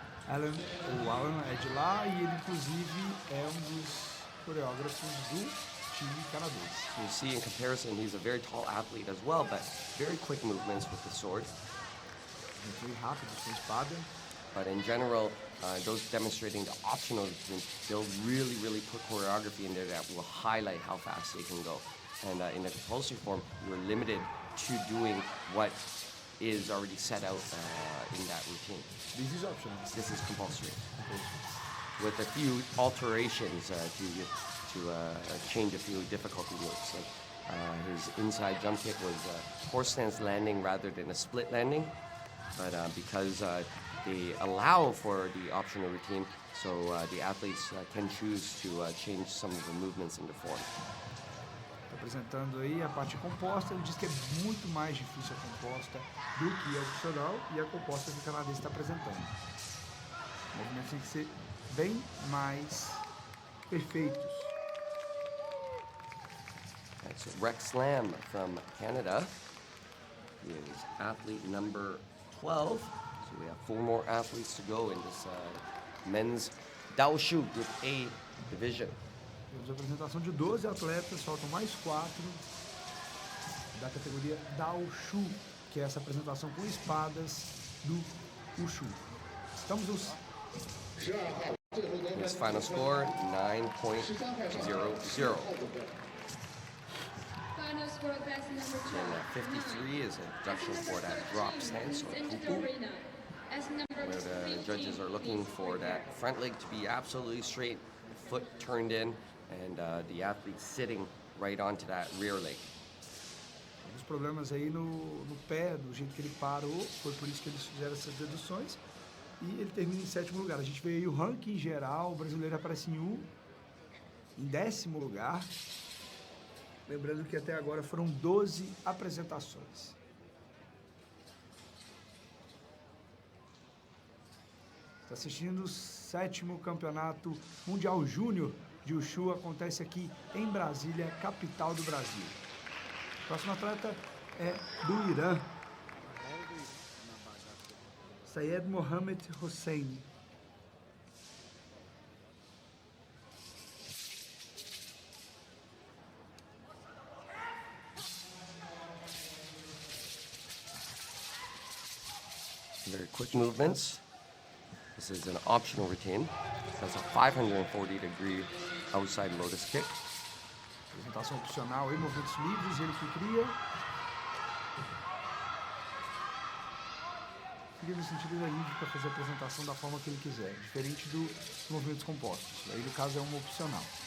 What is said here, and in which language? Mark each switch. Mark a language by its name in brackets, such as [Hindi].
[Portuguese] O Alan é de lá e ele inclusive é dos coreógrafos do time canadense. [English] You see in comparison, he's a very tall athlete as well, but very quick movements with the sword. [Portuguese] Muito rápido com a espada. [English] But in general, those demonstrating the optional routine, they'll really put choreography in there that will highlight how fast they can go. And in the compulsory form, you're limited to doing what is already set out in that routine. This is optional. This is compulsory, with a few alterations to change a few difficulty moves. Like his inside jump kick was a horse stance landing rather than a split landing. But because they allow for the optional routine, so the athletes can choose to change some of the movements into form. [Portuguese] Tá apresentando aí a parte composta. Ele diz que é muito mais difícil a composta do que a opcional e a composta que o canadense está apresentando. Os movimentos têm que ser bem mais perfeitos. [English] That's Rex Lamb from Canada. He is athlete number 12. So we have 4 more athletes to go in this men's Daoshu Group A division. [Portuguese] Temos a apresentação de 12 atletas, faltam mais 4 da categoria Daoshu, que é essa apresentação com espadas do Wushu. Estamos nos [English] His final score, 9.00. Final score class number 12. And 53 is a deduction for that drop stance, or kupu, where the judges are looking for that front leg to be absolutely straight, foot turned in, and the athlete sitting right onto that rear leg. [Portuguese] Alguns problemas aí no pé, do jeito que ele parou, foi por isso que eles fizeram essas deduções. E ele termina em 7º lugar. A gente vê aí o ranking geral, o brasileiro aparece em 10º lugar. Lembrando que até agora foram 12 apresentações. Está assistindo o 7º Campeonato Mundial Júnior de Wushu, acontece aqui em Brasília, capital do Brasil. O próximo atleta é do Irã, Sayed Mohamed Hosseini. [English] Very quick movements. This is an optional routine. That's a 540-degree outside lotus kick. [Portuguese] Apresentação opcional aí, movimentos livres, ele que cria. Cria no sentido de livre para fazer a apresentação da forma que ele quiser, diferente dos movimentos compostos. Aí no caso é uma opcional.